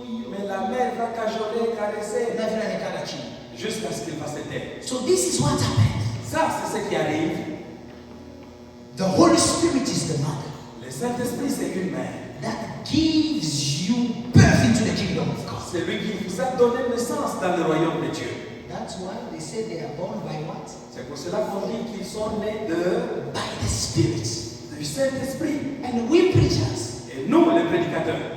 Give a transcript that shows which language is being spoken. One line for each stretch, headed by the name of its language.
French: Mais la mère va cajoler, caresser, jusqu'à ce qu'il va se taire.
English: So this is what happened.
French: Ça, c'est ce qui arrive.
English: The Holy Spirit is the mother
French: Le Saint-Esprit, c'est une mère.
English: that gives you birth into the kingdom of God.
French: C'est lui qui vous a donné naissance dans le royaume de Dieu.
English: That's why they say they are born by what?
French: C'est pour cela qu'on dit qu'ils sont nés
English: By the Spirit.
French: du Saint-Esprit.
English: And we preachers,
French: Et nous, les prédicateurs,